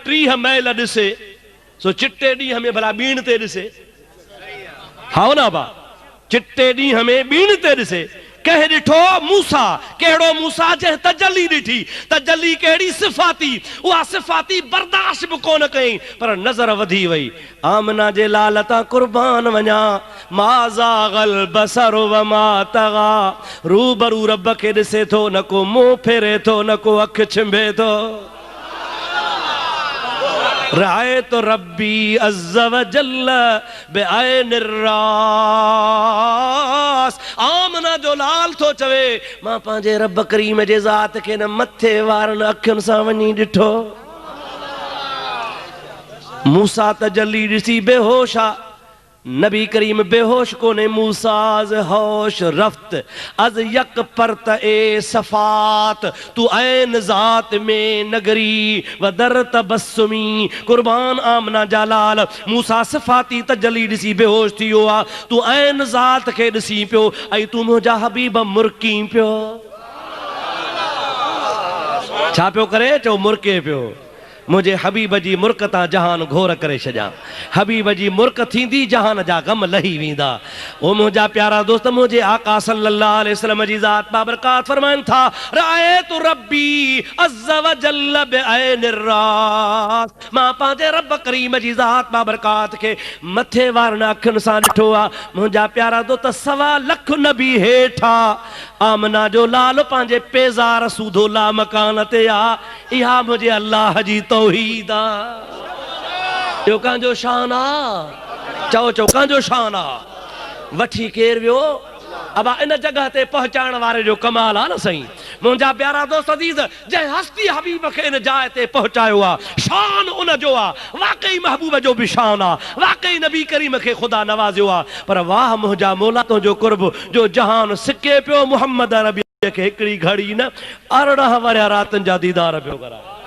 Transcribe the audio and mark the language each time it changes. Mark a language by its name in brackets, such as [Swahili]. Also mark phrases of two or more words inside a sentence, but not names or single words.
[Sindhi] 30 मैल ॾिसे सो चिट्टे ॾींहं में भला बीण ते ॾिसे हा न अबा चिट्टे ॾींहं में बीण ते ॾिसे कंहिं ॾिठो मूसा कहिड़ो मूसा जंहिं तजल्ली ॾिठी तजल्ली कहिड़ी सिफ़ाती उहा सिफ़ाती बर्दाश्त बि कोन कई पर नज़र वधी वई आमना जे लाल तां कुर्बान वञा [Arabic] ما زاغ البصر وما طغى [Sindhi] रूबरू रब खे ॾिसे थो न को मुंहुं फेरे थो न को अखि छिंभे थो [Arabic] رأيت ربي عز وجل بعين الرأس [Sindhi] आमना जो लाल थो चवे मां पंहिंजे रब करीम जे ज़ात खे न मथे वारनि अखियुनि सां वञी ॾिठो मूसा तजल्ली ॾिसी बेहोश आ नबी करीम बेहोश कोने [Persian] موسی ز هوش رفت از یک پرتو صفات تو عین ذات می نگری در تبسمی [Sindhi] कुर्बान आमना जालाल मूसा सिफ़ाती तजल्ली ॾिसी बेहोश थी वियो आ तू ऐन ज़ात खे ॾिसी पियो ऐं तू मुंहिंजा हबीब मुरकी पियो छा पियो करे चओ मुरके पियो मुझे हबीब जी मुर्क ता जहान घोर करे छजा हबीब जी मुर्क थींदी जहान जा गम लही वेंदा ओ मुझा प्यारा दोस्त मुझे आका [Arabic] صلى الله عليه وسلم [Sindhi] जी ज़ात बाबरकात फरमाइन था [Arabic] رأيت ربي عز وجل بعين الرأس [Sindhi] मां पंहिंजे रब करीम जी ज़ात बाबरकात के मथे वारन अखियुनि सां ॾिठो आ मुझा प्यारा दोस्त 1.25 लख नबी हेठा आमना जो लाल पांजे पेज़ार सूधो ला मकान ते आ। इहा मुझे अल्लाह जी तौहीद आ। जो कांजो शान आ, चओ चओ कांजो शान आ। वठी केर वियो अब इन जगह ते पहुंचाण वारे जो कमाल आ न सही। मुंहिंजा प्यारा दोस्त अज़ीज़, जंहिं हस्ती हबीब खे इन जाइ ते पहुंचायो आ, शान उन जो आ, वाकई महबूब जो बि शान आ, वाकई नबी करीम खे ख़ुदा नवाज़ियो आ। पर वाह मुंहिंजा मौला तुंहिंजो कुर्ब जो जहान सिके पियो मुहम्मद अरबी खे हिकिड़ी घड़ी न 18 वरिया रातनि जा दीदार पियो कराए।